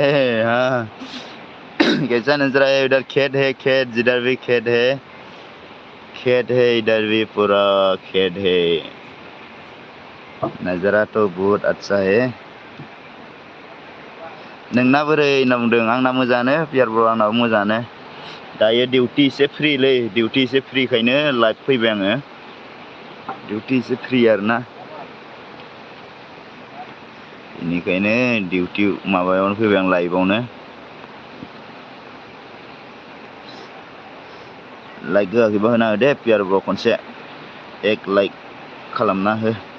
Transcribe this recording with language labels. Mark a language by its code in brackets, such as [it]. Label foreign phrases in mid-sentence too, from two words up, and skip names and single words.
[hi] हाँ कैसा नजरा है? इधर खेत है, खेत जिधर भी खेत है, खेत है इधर भी पूरा खेत है। नजरा तो बहुत अच्छा है। [brx] नोंना बोरै होनना बुंदों? आंना मोजाङानो पियार ब्र', आंनाबो मोजाङानो। दायो डिउटि एसे फ्रिलै, डिउटि एसे फ्रिखायनो लाइभ फैबाय आङो। डिउटि एसे फ्रि आरोना, बेनिखायनो डिउटि माबायावनो फैबाय आं लाइभआवनो। लाइक होआखैबा होना हो दे पियार ब्र' खनसे एक लाइक खालामना हो।